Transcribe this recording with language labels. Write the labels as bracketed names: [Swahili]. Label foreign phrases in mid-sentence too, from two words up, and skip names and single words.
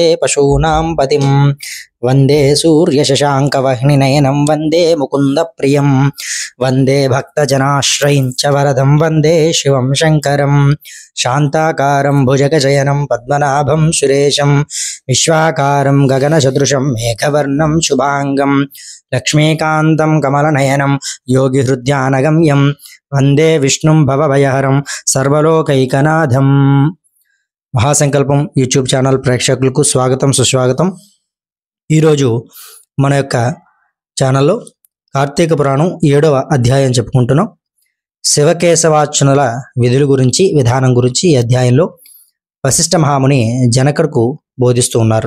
[Sanskrit] पशूनां पतिं वंदे सूर्यशशाङ्कवह्निनयनं वंदे मुकुन्दप्रियं वंदे भक्तजनाश्रयं च वरदं वंदे शिवं शङ्करं शान्ताकारं भुजगशयनं पद्मनाभं सुरेशं विश्वाकारं गगनसदृशं मेघवर्णं शुभांगं लक्ष्मीकान्तं कमलनयनं योगिहृद्यानगम्यं वंदे विष्णुं भवभयहरं सर्वलोकैकनाथं। [Telugu] మహాసంకల్పం యూట్యూబ్ ఛానల్ ప్రేక్షకులకు స్వాగతం సుస్వాగతం। ఈరోజు మన యొక్క ఛానల్లో కార్తీక పురాణం 7వ అధ్యాయం చెప్పుకుంటున్నాం। శివకేశవార్చనల విధుల గురించి విధానం గురించి ఈ అధ్యాయంలో వశిష్ఠ మహాముని జనకుడికి బోధిస్తూ ఉన్నారు।